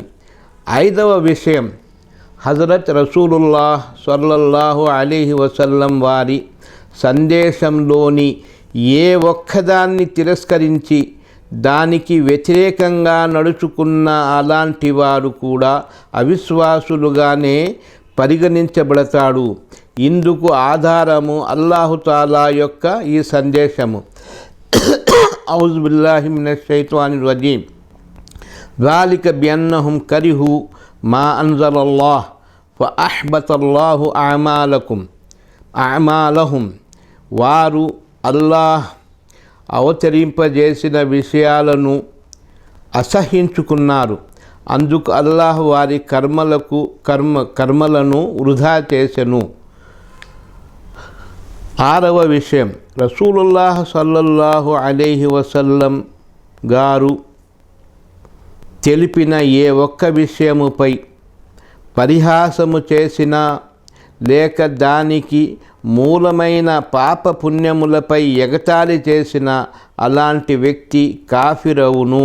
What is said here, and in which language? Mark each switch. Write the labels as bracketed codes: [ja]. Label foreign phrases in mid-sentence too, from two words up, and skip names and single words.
[te] ఐదవ విషయం, హజరత్ రసూలుల్లాహ్ [ar] صلى الله عليه وسلم [te] వారి సందేశంలోని ఏ ఒక్కదాన్ని తిరస్కరించి దానికి వ్యతిరేకంగా నడుచుకున్న అలాంటి వారు కూడా అవిశ్వాసులుగానే పరిగణించబడతాడు. ఇందుకు ఆధారము అల్లాహుతాలా యొక్క ఈ సందేశము. [ar] أعوذ بالله من الشيطان الرجيم. ذلك بأنهم كرهوا ما أنزل الله فأحبط الله أعمالهم. [te] వారు అల్లాహ్ అవతరింపజేసిన విషయాలను అసహించుకున్నారు, అందుకు అల్లాహ్ వారి కర్మలను వృధా చేసెను. 6వ విషయం, రసూలుల్లాహ్ [ar] صلى الله عليه وسلم [te] గారు తెలిపిన ఏ ఒక్క విషయముపై పరిహాసము చేసినా లేక దానికి మూలమైన పాప పుణ్యములపై ఎగతాళి చేసిన అలాంటి వ్యక్తి కాఫిరవును.